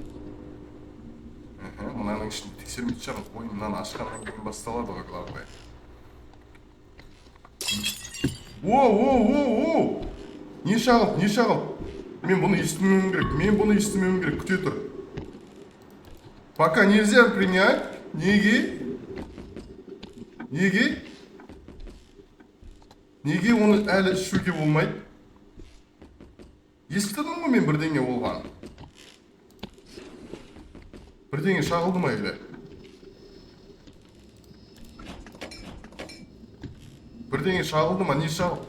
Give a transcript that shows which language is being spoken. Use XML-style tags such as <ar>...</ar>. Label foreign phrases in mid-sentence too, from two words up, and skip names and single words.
<kk>Мынаның ішінде тексермейді шығармыз. Ой, мынаны ашқаннан кейін басталады ғой, главное. Оу! Не шағыл? Мен бұны естімеуім керек, күте тұр.</kk> <ru>Пока нельзя принять.</ru> <kk>Неге оны әлі ішуге болмайды? Естідің ғой мен бірдеңе болған? Бірдеңе шағылды ма елі? Бірдеңе шағылды ма, не шағылды?</kk>